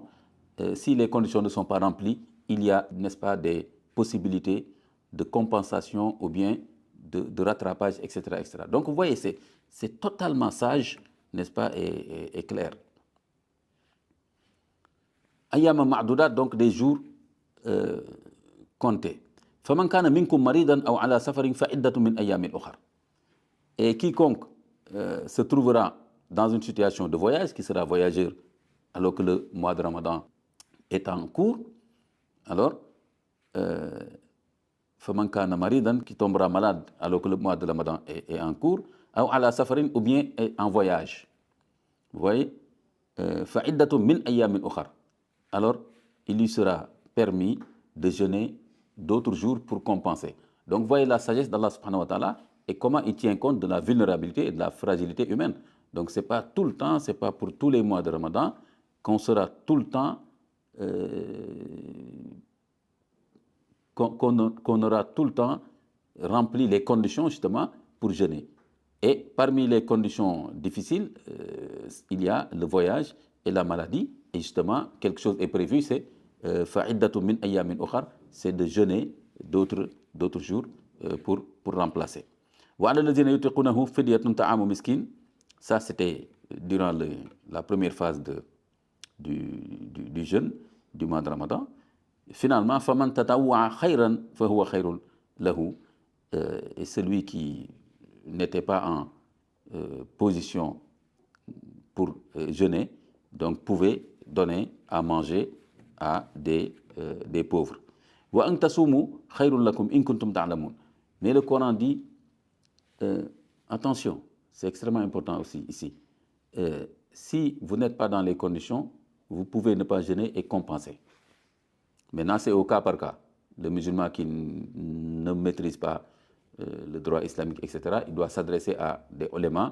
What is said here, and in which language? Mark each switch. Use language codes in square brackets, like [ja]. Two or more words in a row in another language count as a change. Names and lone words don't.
[fr] Si les conditions ne sont pas remplies, il y a, n'est-ce pas, des possibilités de compensation ou bien de rattrapage, etc., etc. Donc, vous voyez, c'est totalement sage, n'est-ce pas, et clair. [ar] أياما معدودات, [fr] donc des jours comptés. [ar] فمن كان منكم مريضا أو على سفر فعدة من أيام أخر. [fr] Et quiconque se trouvera dans une situation de voyage, qui sera voyageur alors que le mois de Ramadan est en cours, alors [ar] فمن كان مريضا, [fr] qui tombera malade alors que le mois de Ramadan est en cours, [ar] أو على سفر, [fr] ou bien est en voyage. Vous voyez, [ar] فعدة من أيام أخر. [fr] Alors, il lui sera permis de jeûner d'autres jours pour compenser. Donc, vous voyez la sagesse d'Allah [ar] سبحانه وتعالى [fr] et comment il tient compte de la vulnérabilité et de la fragilité humaine. Donc, ce n'est pas tout le temps, ce n'est pas pour tous les mois de Ramadan qu'on sera tout le temps, qu'on aura tout le temps rempli les conditions justement pour jeûner. Et parmi les conditions difficiles, il y a le voyage et la maladie. Et justement, quelque chose est prévu, c'est [ar] فعدة من أيام أخر, [fr] c'est de jeûner d'autres jours pour remplacer. [ar] وعلى الذين يطيقونه فدية طعام مسكين. [fr] Ça, c'était durant la première phase du jeûne du mois de Ramadan. Finalement, [ar] فمن تطوع خيرا فهو خير له. [fr] Et celui qui n'était pas en position pour jeûner, donc pouvait donner à manger à des pauvres. [ar] وأن تصوموا خير لكم إن كنتم تعلمون. [fr] Mais le Coran dit, attention, c'est extrêmement important aussi ici. Si vous n'êtes pas dans les conditions, vous pouvez ne pas jeûner et compenser. Maintenant, c'est au cas par cas. Le musulman qui ne maîtrise pas le droit islamique, etc., il doit s'adresser à des ulémas.